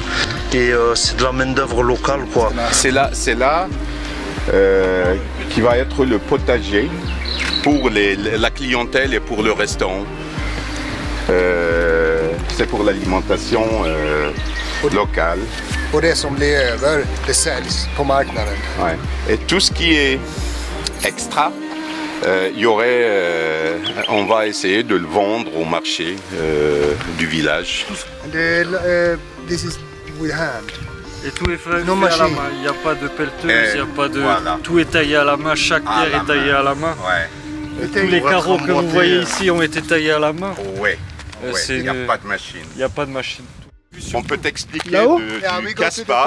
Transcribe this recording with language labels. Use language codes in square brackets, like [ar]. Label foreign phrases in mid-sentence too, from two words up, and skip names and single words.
[fr] Et c'est de la main-d'œuvre locale, quoi. C'est là qui va être le potager pour la clientèle et pour le restaurant. C'est pour l'alimentation locale. [sv] Och det som blir över, det säljs på marknaden. [fr] Ouais. Et tout ce qui est extra, on va essayer de le vendre au marché du village. [en] This is with hand. [fr] Et tout est fait, Non, fait à la machine. main. Il n'y a pas de pelleteuse, il n'y a pas de... Voilà. Tout est taillé à la main, chaque pierre est taillée à la main. Ouais. Tous les carreaux que vous voyez ici ont été taillés à la main. Ouais. C'est Il n'y a une- pas de machine. Il n'y a pas de machine. On peut t'expliquer Là-haut du Caspa.